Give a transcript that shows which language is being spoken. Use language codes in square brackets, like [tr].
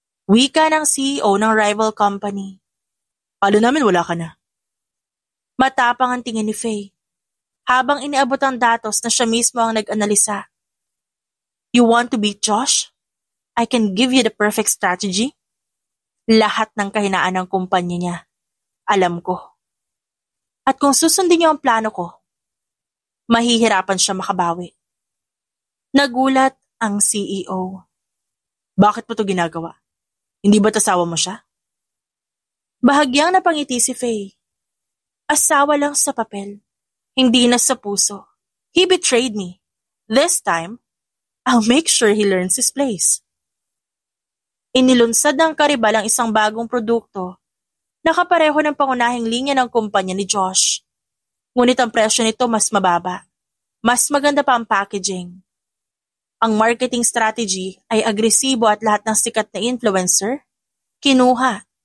[tl] Wika ng CEO ng rival company. Palo namin wala ka na. Matapang ang tingin ni Faye, habang iniabot ang datos na siya mismo ang nag-analisa. [en] You want to beat Josh? I can give you the perfect strategy. [tl] Lahat ng kahinaan ng kumpanya niya, alam ko. At kung susundin niyo ang plano ko, mahihirapan siya makabawi. Nagulat ang CEO. Bakit mo to ginagawa? Hindi ba't asawa mo siya? Bahagyang napangiti si Faye. Asawa lang sa papel, hindi na sa puso. [en] He betrayed me. This time, I'll make sure he learns his place. [tl] Inilunsad ng karibal ang isang bagong produkto na kapareho ng pangunahing linya ng kumpanya ni Josh. Ngunit ang presyo nito mas mababa. Mas maganda pa ang packaging. Ang marketing strategy ay agresibo at lahat ng sikat na influencer, kinuha.